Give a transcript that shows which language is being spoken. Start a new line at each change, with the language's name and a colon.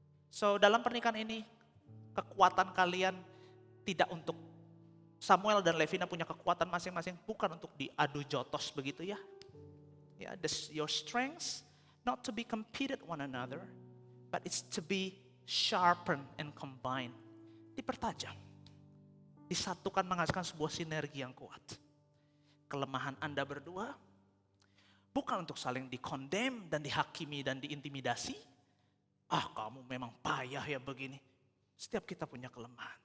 Indonesian: So dalam pernikahan ini, kekuatan kalian tidak untuk Samuel dan Levina punya kekuatan masing-masing, bukan untuk diadu jotos begitu ya.
English: Ya, your strengths not to be competed one another, but it's to be sharpened and combined.
Indonesian: Dipertajam, disatukan menghasilkan sebuah sinergi yang kuat. Kelemahan Anda berdua bukan untuk saling dikondem dan dihakimi dan diintimidasi. Ah, kamu memang payah ya begini. Setiap kita punya kelemahan.